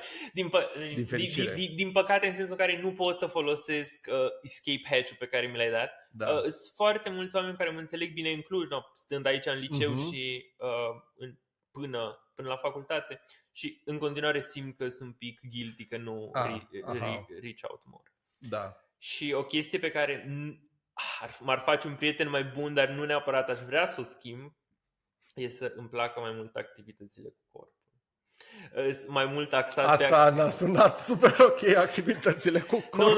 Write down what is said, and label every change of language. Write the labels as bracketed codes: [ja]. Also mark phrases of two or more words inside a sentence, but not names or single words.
[ro] Din fericire. din păcate în sensul în care nu pot să folosesc [en] escape hatch- [ro] ul pe care mi l-ai dat. Da. Sunt foarte mulți oameni care mă înțeleg bine în Cluj, stând aici în liceu și până la facultate și în continuare simt că sunt un pic guilty că nu [en] reach out more. [ro] Da. Și o chestie pe care m-ar face un prieten mai bun, dar nu neapărat aș vrea să o schimb, e să îmi placă mai mult activitățile cu corpul. Mai mult axat Asta n-a sunat super ok, activitățile cu corpul.